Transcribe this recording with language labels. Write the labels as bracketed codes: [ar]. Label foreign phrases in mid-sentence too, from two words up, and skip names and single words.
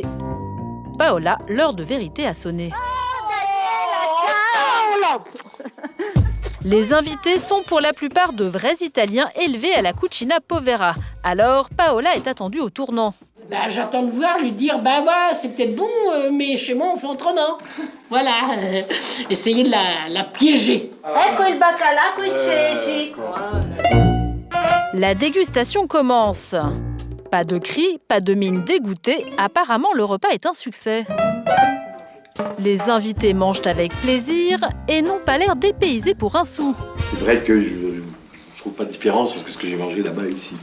[fr] Paola, l'heure de vérité a sonné. Les invités sont pour la plupart de vrais Italiens élevés à la [it] Cucina Povera. [fr] Alors, Paola est attendue au tournant. J'attends de voir, lui dire, ouais, c'est peut-être bon, mais chez moi, on fait autrement. Voilà, essayer de la piéger. [it] Ecco il baccalà coi ceci. [fr] La dégustation commence. Pas de cris, pas de mine dégoûtée. Apparemment, le repas est un succès. Les invités mangent avec plaisir et n'ont pas l'air dépaysés pour un sou. C'est vrai que je trouve pas de différence entre ce que j'ai mangé là-bas et ici.